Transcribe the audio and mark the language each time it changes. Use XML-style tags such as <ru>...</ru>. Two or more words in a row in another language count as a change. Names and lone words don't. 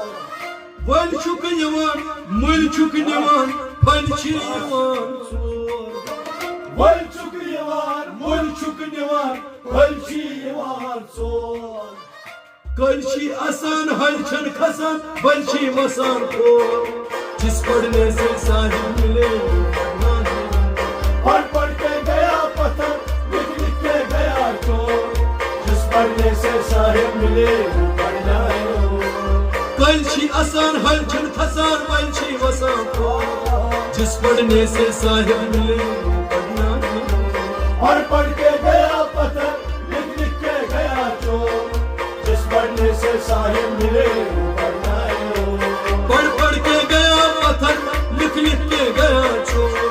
<ks>बल छुक निवान मुल छुक निवान बल छी यवान सोर। बल छुक निवान मुल छुक निवान बल छी यवान सोर। कल छी आसान हल छन खसान बल छी मसान खोर।</ks> <hi>जिस पढ़ने से साहिब मिले पढ़ पढ़ के गया पत्थर, लिख लिख के गया चोर। जिस पढ़ने से साहिब मिले वो पढ़ना है वो।</hi> <ks>कल छी आसान हल छन खसान बल छी मसान खोर।</ks> <hi>जिस पढ़ने से साहिब मिले वो पढ़ना है वो। पढ़ पढ़ के गया पत्थर, लिख लिख के गया चोर। जिस पढ़ने से साहिब मिले वो पढ़ना है वो। पढ़ पढ़ के गया पत्थर, लिख लिख के गया चोर।</hi>